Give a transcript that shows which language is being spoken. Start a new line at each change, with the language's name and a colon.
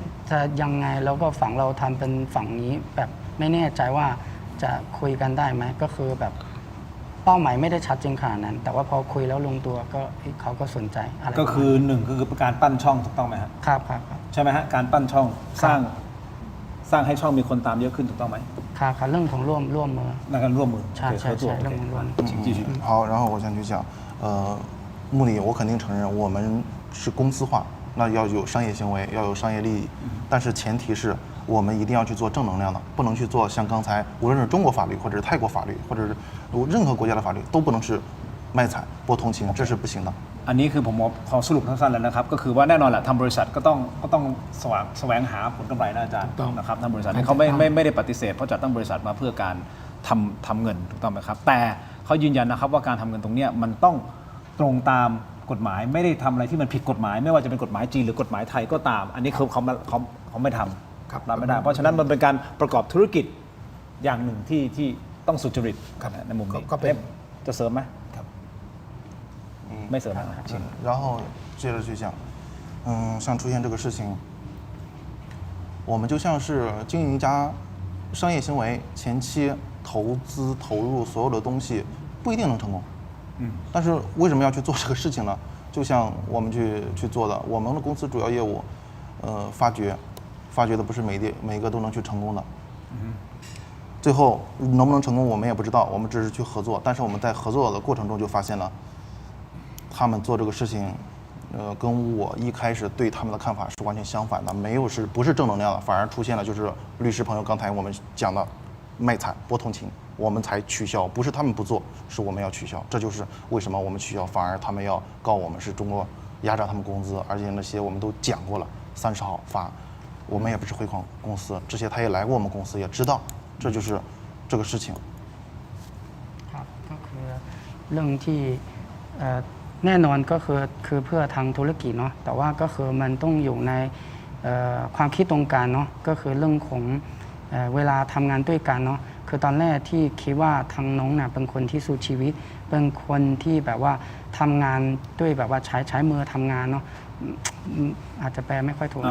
Thai: จะยังไงแล้วก็ฝั่งเราทำเป็นฝั่งนี้แบบไม่แน่ใจว่าจะคุยกันได้ไหมก็คือแบบเป้าหมายไม่ได้ชัดเจนขนาดนั้นแต่ว่าพอคุยแล้วลงตัวก็เขาก็สนใจอะไร ก็คือ1ก็คือการปั้นช่องถูกต้องไหมครับ ครับ ใช่ไหมฮะการปั้นช่องสร้างให้ช่องมีคนตามเยอะขึ้นถูกต้องไหม ครับเรื่องของร่วมมือ
Chinese: 那个ร่วมมือ
Thai: ใช่เรื่องของร่วม
Chinese: 请继续好然后我想去讲目的我肯定承认我们是公司化那要有商业行为要有商业利益但是前提是我们一定要去做正能量的，不能去做像刚才无论是中国法律或者是泰国法律或者是任何国家的法律都不能是卖惨播同情，这是不行的。
Thai: อันนี้คือผมพอสรุปสั้นๆแล้วนะครับก็คือว่าแน่นอนแหละทำบริษัทก็ต้องแสวงหาผลกำไรนะอาจารย์นะครับทำบริษัทเขาไม่ได้ปฏิเสธเพราะจัดตั้งบริษัทมาเพื่อการ ทำเงินถูกต้องไหมครับแต่เขายืนยันนะครับว่าการทำเงินตรงนี้มันต้องตรงตามกฎหมายไม่ได้ทำอะไรที่มันผิดกฎหมายไม่ว่าจะเป็นกฎหมายจีนหรือกฎหมายไทยก็ตามอันนี้เขาไม่ทำรับไม่ได้เพราะฉะนั้นมันเป็นการประกอบธุรกิจอย่างหนึ่งที่ต้องสุจริตในมุมนี้จะเสริมไหมครับไม่เสริม
Chinese: 然后接着去讲像出现这个事情我们就像是经营一家商业行为前期投资投入所有的东西不一定能成功但是为什么要去做这个事情呢就像我们去做的我们的公司主要业务发掘的不是每一个都能去成功的，最后能不能成功我们也不知道，我们只是去合作，但是我们在合作的过程中就发现了，他们做这个事情，跟我一开始对他们的看法是完全相反的，不是正能量的，反而出现了就是律师朋友刚才我们讲的卖惨播同情，我们才取消，不是他们不做，是我们要取消，这就是为什么我们取消，反而他们要告我们是中国压榨他们工资，而且那些我们都讲过了，30号发。我们也不是汇款公司，之前他也来过我们公司，也知道，这就是这个事情。
Thai: ครับก็คือเรื่องที่แน่นอนก็คือเพื่อทางธุรกิจเนาะแต่ว่าก็คือมันต้องอยู่ในความคิดตรงกันเนาะก็คือเรื่องของเวลาทำงานด้วยกันเนาะคือตอนแรกที่คิดว่าทางน้องน่ะเป็นคนที่สู้ชีวิตเป็นคนที่แบบว่าทำงานด้วยแบบว่าใช้มือทำงานเนาะอาจจะแปลไม่ค่อยถูก